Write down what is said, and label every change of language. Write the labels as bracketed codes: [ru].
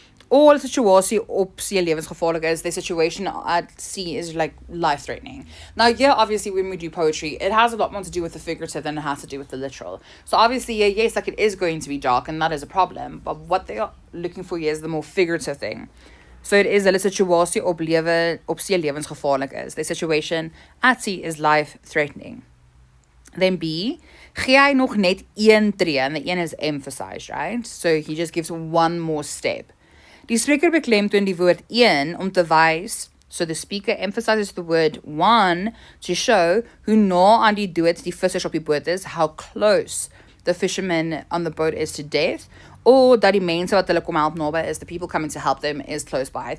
[en] Or [af] 'n situasie op see lewensgevaarlik is, [en] the situation at sea is like life-threatening. Now, yeah, obviously when we do poetry, it has a lot more to do with the figurative than it has to do with the literal. So obviously, yeah, yes, like it is going to be dark and that is a problem, but what they are looking for here is the more figurative thing. So it is [af] 'n situasie op see lewensgevaarlik is. [en] The situation at sea is life-threatening. Then B, [af] gee hy nog net een tree, [en] and the een is emphasized, right? So he just gives one more step. [af] Die spreker beklemtoon die woord een om te wys, [en] so the speaker emphasizes the word one to show [af] hoe na aan die dood die vissers op die boot is, [en] how close the fishermen on the boat is to death, [af] or dat die mense wat hulle kom help naby is, [en] the people coming to help them is close by.